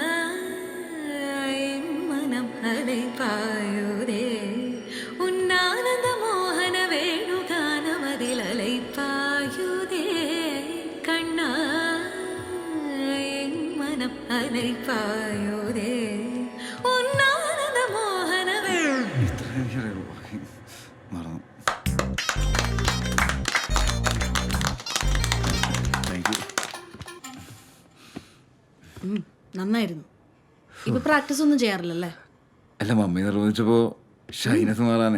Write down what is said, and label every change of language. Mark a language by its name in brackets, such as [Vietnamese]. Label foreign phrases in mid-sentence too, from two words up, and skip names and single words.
[Tamil] மனம் அலைபாயுதே உன்னானந்த மோகன வேணுகானமதில் அலைபாயுதே கண்ணா மனம் அலைபாயுதே உன்னானந்த மோகன [Malayalam] മറന്നു. നന്നായിരുന്നു. ഇപ്പൊ പ്രാക്ടീസ് ഒന്നും ചെയ്യാറില്ലല്ലേ? അല്ല, മമ്മി നിർവഹിച്ചപ്പോ ഷൈനസ് മാറാനേ.